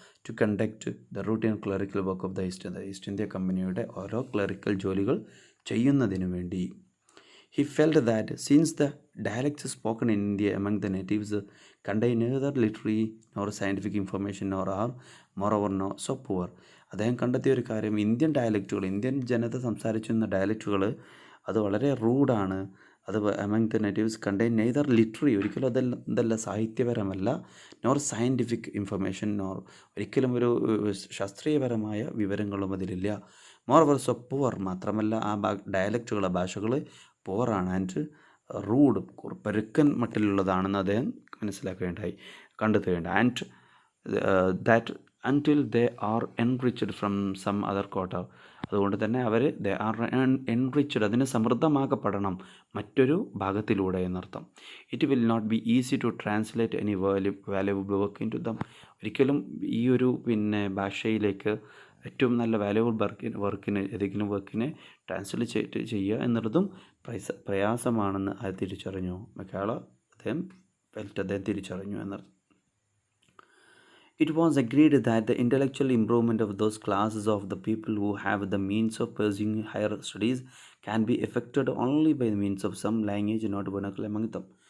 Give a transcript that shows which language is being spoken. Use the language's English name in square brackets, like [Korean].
[English] to conduct the routine clerical work of the East India കമ്പനിയുടെ [Malayalam] ഓരോ clerical ജോലികൾ ചെയ്യുന്നതിന് വേണ്ടി. [English] He felt that since the dialects spoken in India among the natives contain neither literary nor scientific information nor are moreover so poor, [Malayalam] അദ്ദേഹം കണ്ടെത്തിയ ഒരു കാര്യം, Indian ജനത സംസാരിച്ചിരുന്ന ഡയലക്റ്റുകൾ അത് വളരെ റൂഡാണ്, അത് [English] among the natives contain neither literary, [Malayalam] ഒരിക്കലും അതല്ല സാഹിത്യപരമല്ല, [English] nor scientific information, nor [Malayalam] ഒരിക്കലും ഒരു ശാസ്ത്രീയപരമായ വിവരങ്ങളും അതിലില്ല. [English] more of poor, [Malayalam] മാത്രമല്ല ആ ഡയലക്റ്റുകൾ, ഭാഷകൾ പുവറാണ്, ആൻഡ് റൂഡ്, പരുക്കൻ മട്ടിലുള്ളതാണെന്ന് അദ്ദേഹം മനസ്സിലാക്കുകയുണ്ടായി, കണ്ടെത്തുകയുണ്ടായി. [English] and that until they are enriched from some other quarter, [Malayalam] അതുകൊണ്ട് തന്നെ അവർ [English] they are enriched, [Malayalam] അതിന് സമൃദ്ധമാക്കപ്പെടണം മറ്റൊരു ഭാഗത്തിലൂടെ എന്നർത്ഥം. [English] it will not be easy to translate any valuable work into them, [Malayalam] ഒരിക്കലും ഈ ഒരു ഭാഷയിലേക്ക് ഏറ്റവും നല്ല വാല്യുബിൾ ഏതെങ്കിലും വർക്കിനെ ട്രാൻസ്ലേറ്റ് ചെയ്യുക എന്നുള്ളതും പ്രയാസമാണെന്ന് അത് തിരിച്ചറിഞ്ഞു. അദ്ദേഹം തിരിച്ചറിഞ്ഞു എന്നർത്ഥം. [English] It was agreed that the intellectual improvement of those classes of the people who have the means of pursuing higher studies can be effected only by the means of some language not vernacular among them.